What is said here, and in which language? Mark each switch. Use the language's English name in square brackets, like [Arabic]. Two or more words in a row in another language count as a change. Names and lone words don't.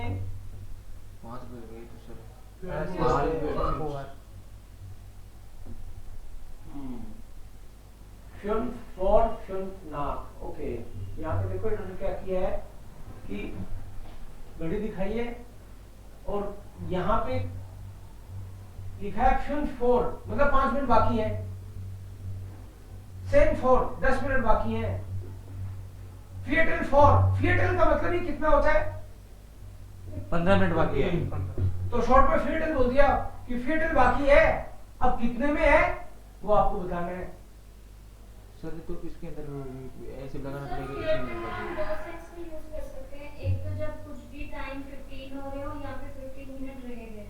[Hindi] 5 बज गए तो सर ओके. यहाँ पे देखो इन्होंने क्या किया है कि घड़ी दिखाई है और यहाँ पे लिखा है 4 मतलब 5 मिनट बाकी है. 10 मिनट बाकी है. [German] Viertel vor. [Hindi] Viertel का मतलब ही कितना होता है? 15 मिनट बाकी है. तो शॉर्ट में Viertel बोल दिया कि Viertel बाकी है. अब कितने में है वो आपको बताना है. सर तो इसके अंदर ऐसे लगाना सर पड़ेगा. फिएटल में हम 2 सेंस में यूज कर सकते हैं. एक तो जब कुछ भी टाइम 15 हो रहे हो या फिर 15 मिनट रह गए.